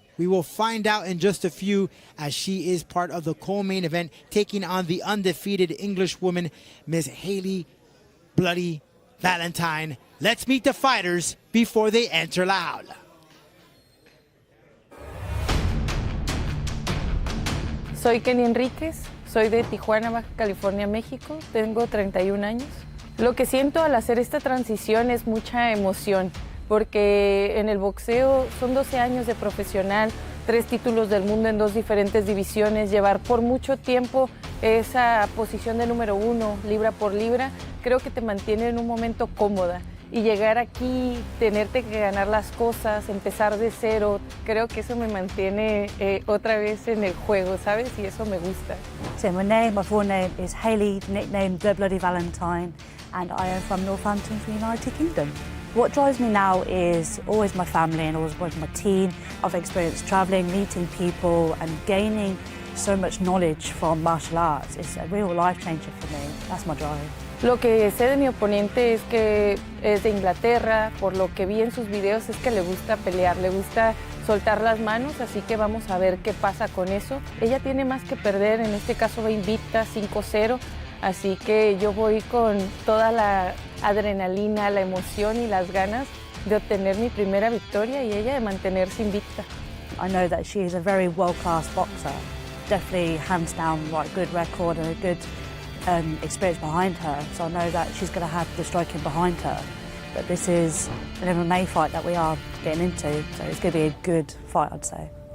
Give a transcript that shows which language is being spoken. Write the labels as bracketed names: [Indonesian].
[English] We will find out in just a few, as she is part of the co-main event, taking on the undefeated English woman, Miss Hayley Bloody Valentine. Let's meet the fighters before they enter la jaula. [Spanish] Soy Kenia Enriquez, soy de Tijuana, Baja California, México, tengo 31 años. Lo que siento al hacer esta transición es mucha emoción, porque en el boxeo son 12 años de profesional, 3 títulos del mundo en 2 diferentes divisiones, llevar por mucho tiempo esa posición de número 1, libra por libra, creo que te mantiene en un momento cómoda. Y llegar aquí, tenerte que ganar las cosas, empezar de cero, creo que eso me mantiene otra vez en el juego, ¿sabes? Y eso me gusta. [English] So my full name is Hayley, nicknamed The Bloody Valentine, and I am from Northampton, the United Kingdom. What drives me now is always my family and always my team. I've experienced traveling, meeting people, and gaining so much knowledge from martial arts. It's a real life changer for me. That's my drive. [Spanish] Lo que sé de mi oponente es que es de Inglaterra, por lo que vi en sus videos es que le gusta pelear, le gusta soltar las manos, así que vamos a ver qué pasa con eso. Ella tiene más que perder, en este caso va invicta 5-0, así que yo voy con toda la adrenalina, la emoción y las ganas de obtener mi primera victoria y ella de mantenerse invicta. [English] I know that she is a very world-class boxer, definitely hands down right good record and a good experience behind her, so I know that she's going to have the striking behind her. But this is an MMA fight that we are getting into, so it's going to be a good fight, I'd say.